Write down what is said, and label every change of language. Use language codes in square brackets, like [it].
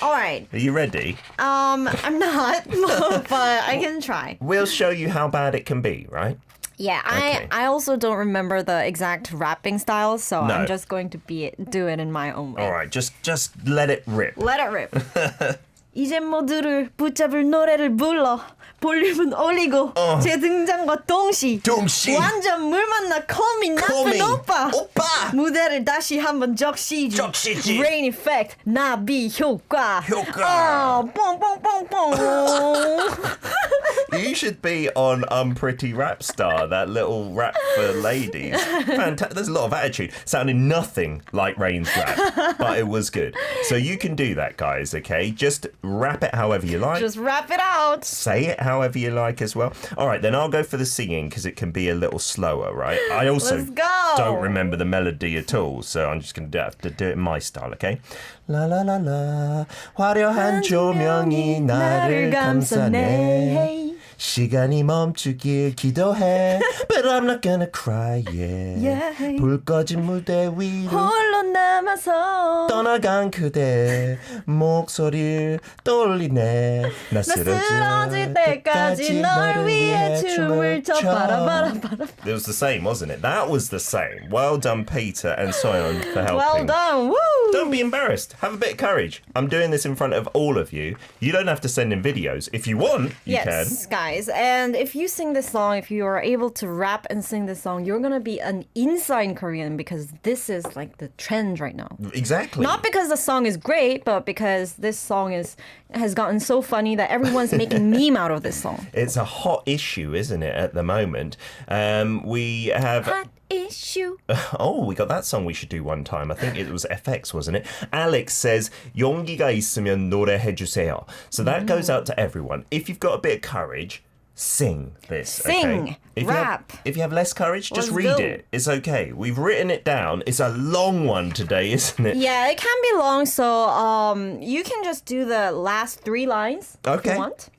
[en] All right. Are you ready? I'm not, but I can try. We'll show you how bad it can be, right? Yeah, Okay. I also don't remember the exact rapping style, so No. I'm just going to do it in my own way. All right, just let it rip. Let it rip. [ko] 이젠 모두를 붙잡을 노래를 불러 볼륨은 올리고 제 등장과 동시 완전 물 만나 코미 나쁜 오빠 무대를 다시 한번 적시지 Rain effect 나비 효과 뽕뽕뽕뽕 [en] You should be on Pretty Rap Star, that little rap for ladies. There's a lot of attitude. Sounded nothing like Rain's rap, but it was good. So you can do that, guys, okay? Just rap it however you like. Just rap it out. Say it however you like as well. All right, then I'll go for the singing because it can be a little slower, right? I also Let's go. don't remember the melody at all, so I'm just going to have to do it in my style, okay? [ko] La la la la 화려한 조명이 나를 감싸네 시간이 멈추길 기도해 [en] But I'm not gonna cry, yeah. [ko] 불 꺼진 무대 위로 홀로 남아서 떠나간 그대 목소리를 떠올리네 나 쓰러질 때까지 널 위해 춤을 춰 바라바라바라. [en] It was the same, wasn't it? That was the same. Well done, Peter and Soyeon, for helping. Well done. Woo! Don't be embarrassed. Have a bit of courage. I'm doing this in front of all of you. You don't have to send in videos. If you want, you Yes, can. guys. nice. And if you sing this song, if you are able to rap and sing this song, you're going to be an inside Korean because this is like the trend right now. Exactly. Not because the song is great, but because this song has gotten so funny that everyone's making meme out of this song. It's a hot issue, isn't it, at the moment? We have... Hot issue. Oh, we got that song we should do one time. I think it was FX, wasn't it? Alex says, [ko] 용기가 있으면 노래해주세요. [en] So that goes out to everyone. If you've got a bit of courage, sing this. Sing, okay? If rap. If you have less courage, just Let's read go. it. It's okay. We've written it down. It's a long one today, isn't it? Yeah, it can be long, so you can just do the last 3 lines if you want.